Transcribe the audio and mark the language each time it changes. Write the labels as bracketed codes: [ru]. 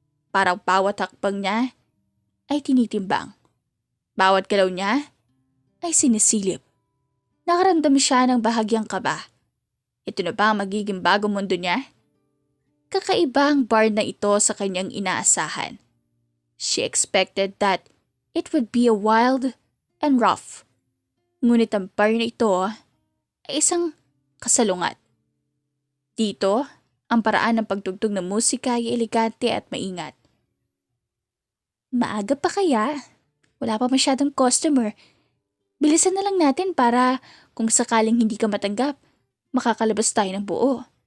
[tl] Parang bawat hakbang niya ay tinitimbang. Bawat galaw niya ay sinisilip. Nakaramdam siya ng bahagyang kaba. Ito na ba ang magiging bagong mundo niya? Kakaiba ang bar na ito sa kanyang inaasahan. [en] She expected that it would be a wild and rough. [tl] Ngunit ang bar na ito ay isang kasalungat. Dito, ang paraan ng pagtugtog ng musika ay elegante at maingat. Maaga pa kaya? Wala pa masyadong customer. Bilisan na lang natin para kung sakaling hindi ka matanggap, makakalabas tayo ng buo.